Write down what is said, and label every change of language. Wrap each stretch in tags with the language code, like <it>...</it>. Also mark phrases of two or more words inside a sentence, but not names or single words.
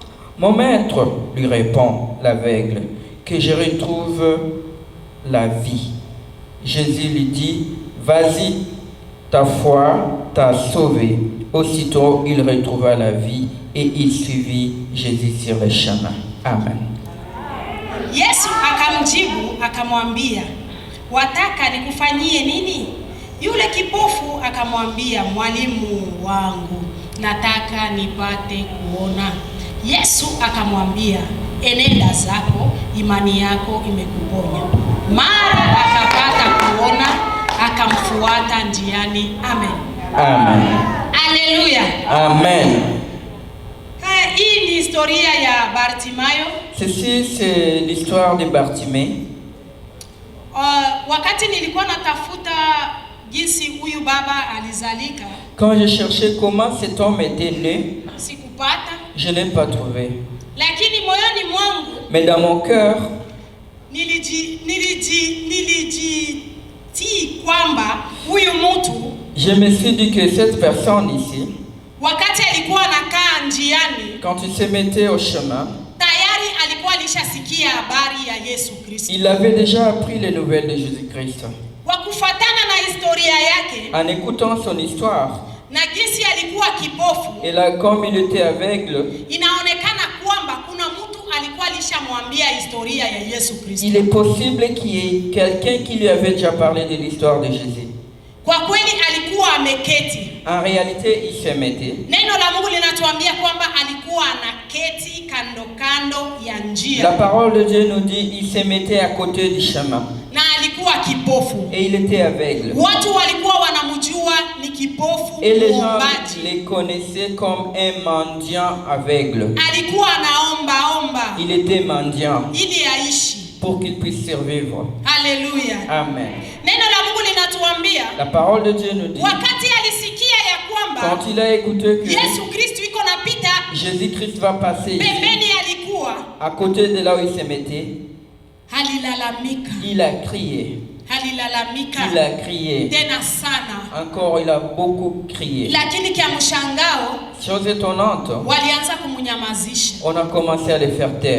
<fr>Mon maître, lui répond l'aveugle, que je retrouve la vie. Jésus lui dit, vas-y, ta foi t'a sauvé. Aussitôt, il retrouva la vie et il suivit Jésus sur le chemin. Amen.</fr> <sw>Yesu akamjibu akamwambia, wataka nikufanyie nini? Yule kipofu akamwambia, mwalimu wangu, nataka nipate kuona. Yesu akamwambia, enenda zako, imani yako imekuponya. Mara akapata kuona, akamfuata njiani. Amen. Amen. Haleluya. Amen. Hii ni historia ya Bartimayo.</sw> <fr>Ceci c'est l'histoire de Bartimée.</fr> <sw>Wakati nilikuwa natafuta jinsi huyu baba alizalika,</sw> <fr>quand je cherchais comment cet homme était né,</fr> <sw>sikupata.</sw> <fr>Je n'ai pas trouvé.</fr> <sw>Lakini moyoni mwangu,</sw> <fr>mais dans mon cœur,</fr> <sw>kwamba huyu mtu,</sw> <fr>je me suis dit que cette personne ici,</fr> <sw>wakati alikuwa anakaa njiani,</sw> <fr>quand il se mettait au chemin,</fr> <sw>tayari alikuwa alishasikia habari ya Yesu Kristo.</sw> <fr>Il avait déjà appris les nouvelles de Jésus-Christ.</fr> <sw>Kwa kufuatana na historia yake,</sw> <fr>en écoutant son histoire,</fr> <sw>na jinsi alikuwa kipofu,</sw> <fr>et là comme il était aveugle,</fr> <sw>inaonekana kwamba kuna mtu alikuwa alishamwambia historia ya Yesu Kristo.</sw> <fr>Il est possible qu'il y ait quelqu'un qui lui avait déjà parlé de l'histoire de Jésus.</fr> <sw>Kwa kweli alikuwa ameketi.</sw> <fr>En réalité, il se mettait.</fr> <sw>Neno la Mungu linatuambia kwamba alikuwa anaketi kando kando ya njia.</sw> <fr>La parole de Dieu nous dit il se mettait à côté du chemin.</fr> <sw>Na alikuwa kipofu.</sw> <fr>Et il était aveugle.</fr> <sw>Watu walikuwa wanamjua ni kipofu.</sw> <fr>Et les gens les connaissaient comme un mendiant aveugle.</fr> <sw>Alikuwa anaomba.</sw> <fr>Il était mendiant.</fr> <sw>Ili aishi.</sw> <fr>Pour qu'il puisse survivre. Alléluia. Amen.</fr> <sw>Neno la Mungu linatuambia,</sw> <fr>la parole de Dieu nous dit,</fr> <sw>wakati alisikia ya kwamba</sw> <fr>quand il a écouté que</fr> <sw>Yesu Kristo iko napita,</sw> <fr>Jésus-Christ va passer</fr> <sw>pembeni alikuwa,</sw> <fr>à côté de là où il se mettait, Il a crié. Il a crié. Encore, il a beaucoup crié. Chose étonnante, on a commencé à le faire taire.</fr>